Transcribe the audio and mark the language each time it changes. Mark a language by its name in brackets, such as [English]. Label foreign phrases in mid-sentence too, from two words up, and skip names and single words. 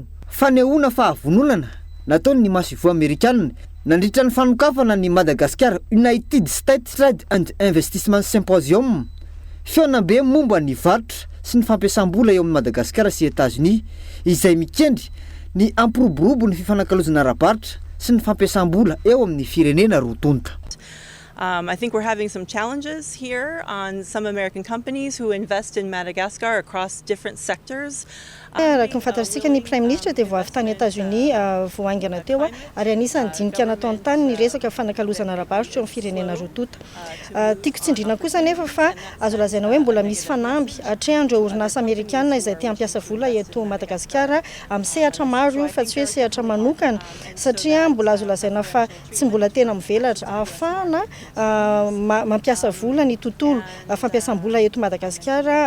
[Malagasy] Fanehoana fahavononana nataony ny masivo Amerikanina nandritra ny fanokafana ny Madagascar United States Trade and Investment Symposium. Fiaonam-be momba ny varotra sy ny fampiasam-bola eo amin'ny Madagasikara sy États-Unis izay mikendry ny ampiroborobo ny fifanankalozana ara-barotra sy ny fampiasam-bola eo amin'ny firenena rotonta. [English] I think we're having some challenges here on some American companies who invest in Madagascar across different sectors. [Malagasy] Raha fantatsika ny Prime Ministre dia voavy tany États-Unis voaingana teo ary anisany dinika nataony tany ny resaka fanakalozana ara-barotra eo amin'ny firenena rotonta. Tiako tsindrina kosa nefa fa azo lazaina hoe mbola misy fanamby atrehandreo orinasa Amerikanina izay tia hampiasa vola eto Madagasikara amin'ny sehatra maro fa tsy hoe sehatra manokana satria mbola azo lazaina fa tsy mbola tena mivelatra ahafahana mampiasa vola ny tontolo fampiasam-bola eto Madagasikara.